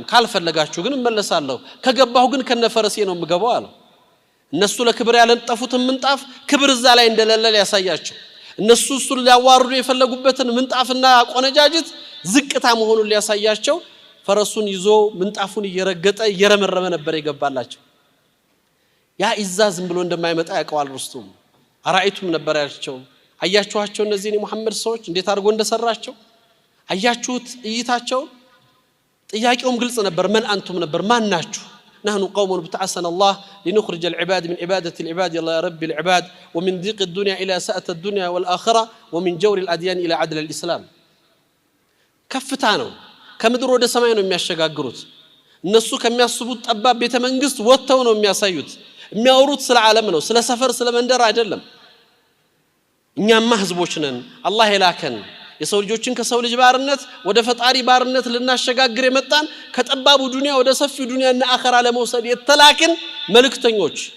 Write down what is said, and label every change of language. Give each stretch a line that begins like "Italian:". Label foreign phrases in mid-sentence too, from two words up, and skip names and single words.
Amharic: ካልፈለጋችሁ ግን እመለሳለሁ ከገባሁ ግን ከነፈረሴ ነው የምገባው አለው እነሱ ለክብር ያለንጠፉትን ምንጣፍ ክብር እዛ ላይ እንደሌለ ያሳያቸው እነሱ እሱን ሊያዋርዱ የፈለጉበትን ምንጣፍና ቆነጃጅት ዝቅታ መሆኑን ሊያሳያቸው ፈረሱን ይዞ ምንጣፉን እየረገጠ እየረመረመ ነበር የገባላቸው ያ ኢዛ ዝም ብሎ እንደማይመጣ ያውቀዋል ሩስቱም አራይቱም ነበር ያልቸው አያችኋቸው እነዚህን የሙሐመድ ሰዎች እንዴት አድርጎ እንደሰራቸው አያችሁት እይታቸው ጥያቄውም ግልጽ ነበር
Arabic: من انتم
Amharic: ነበር ማን ናችሁ
Arabic: نحن قوم ابتعثنا الله لنخرج العباد من عبادة العباد إلى رب العباد ومن ضيق الدنيا إلى سأة الدنيا والآخرة ومن جور الأديان إلى عدل الإسلام
Amharic: كفتانو ከምድር ወደ ሰማይ ነው የሚያሸጋግሩት እነሱ ከሚያስቡት ጠባብ ቤተ መንግስት ወጥተው ነው የሚያሳዩት የሚያወሩት ስለ ዓለም ነው ስለ ሰፈር ስለ መንደር አይደለም እኛማ ህዝቦች ነን አላህ የላከን የሰው ልጆችን ከሰው ልጅ ባርነት ወደ ፈጣሪ ባርነት ልናሸጋግር የመጣን ከጠባቡ ዱንያ ወደ ሰፊው ዱንያና አኺራ ለመውሰድ የተላክን መልእክተኞች